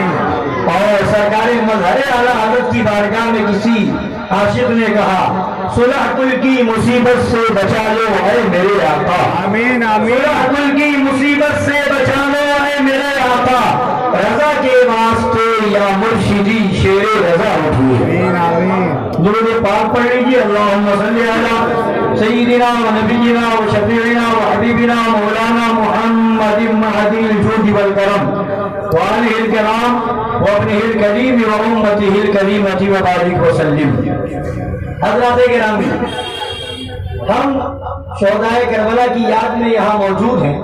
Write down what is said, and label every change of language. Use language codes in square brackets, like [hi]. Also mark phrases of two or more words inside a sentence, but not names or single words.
[ur] اور سرکار مظہر اعلیٰ حضرت کی بارگاہ میں کسی عاشق نے کہا صلح کل کی مصیبت سے بچا لو اے میرے آقا، [ar] آمین آمین [ur] صلح کل کی مصیبت سے بچا لو اے میرے آقا، رضا کے واسطے [ar] یا مرشدی [ur] شیر رضا اٹھیے۔ [ar] آمین آمین [ur] درود پاک پڑھ لیجیے، [ar] اللہم صلی علی سیدنا و نبینا و شفیعنا و حبیبنا مولانا محمد مہدی الجود والکرم وآلہ الکرام وابنہ الکریم و امتہ الکریمۃ وبارک وسلم۔ [ur] حضرات گرامی، ہم شہدائے کربلا کی یاد میں یہاں موجود ہیں۔